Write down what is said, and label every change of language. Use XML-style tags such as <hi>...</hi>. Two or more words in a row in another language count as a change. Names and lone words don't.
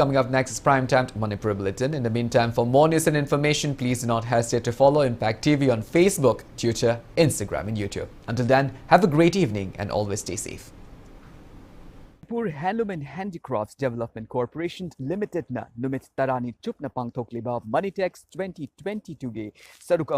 <en>Coming up next is Primetime Manipur Bulletin. In the meantime, for more news and information, please do not hesitate to follow Impact TV on Facebook, Twitter, Instagram and YouTube. Until then, have a great evening and always stay safe.</en> <mni>Manipur Handloom and Handicrafts Development Corporation Limited na numit tarani chupna pangthokliba Moneytex 2022 ge saruk</mni>